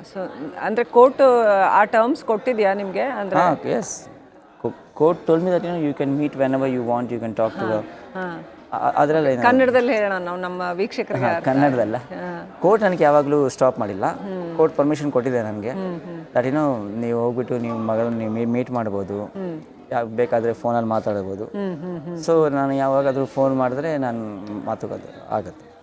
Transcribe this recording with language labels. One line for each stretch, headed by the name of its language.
Kannada: So ಅಂದರೆ court ಆ terms ಕೊಟ್ಟಿದ್ಯಾ ನಿಮಗೆ? ಅಂದರೆ
English: yes. Court told me that you can meet whenever you want, you can talk to her.
Kannada: ಅದರಲ್ಲಿ ಕನ್ನಡದಲ್ಲಿ ಹೇಳೋಣ ನಾವು ನಮ್ಮ ವೀಕ್ಷಕರಿಗೆ. ಕನ್ನಡದಲ್ಲ. ಕೋರ್ಟ್ ನನಗೆ ಯಾವಾಗಲೂ ಸ್ಟಾಪ್ ಮಾಡಿಲ್ಲ. ಕೋರ್ಟ್ ಪರ್ಮಿಷನ್ ಕೊಟ್ಟಿದೆ ನನಗೆ, ದಟ್ ನೀವು ಹೋಗ್ಬಿಟ್ಟು ನೀವು ಮಗಳನ್ನ ನೀವು ಮೀಟ್ ಮಾಡ್ಬೋದು, ಬೇಕಾದರೆ ಫೋನಲ್ಲಿ ಮಾತಾಡ್ಬೋದು. ಸೊ ನಾನು ಯಾವಾಗಾದರೂ ಫೋನ್ ಮಾಡಿದ್ರೆ ನಾನು ಮಾತುಕತೆ ಆಗುತ್ತೆ.